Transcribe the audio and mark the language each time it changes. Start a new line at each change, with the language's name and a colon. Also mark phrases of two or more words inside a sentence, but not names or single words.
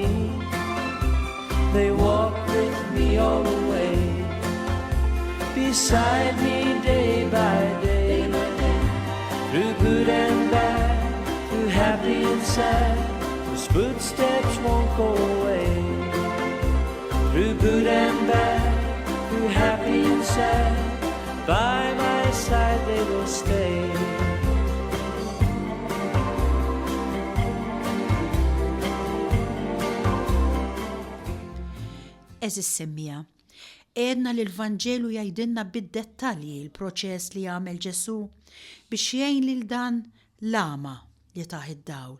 English: They walk with me all the way, beside me day by day, through good and bad, through happy and sad, whose footsteps won't go away. Through good and bad, through happy and sad, by my side they will stay.
Maltese: Eżis semmija, edna li l-Vanġelu jgħidilna bid-dettalji il-proċess li jagħmel Ġesu biex jgħin lil dan l-ama li taħ id-dawl.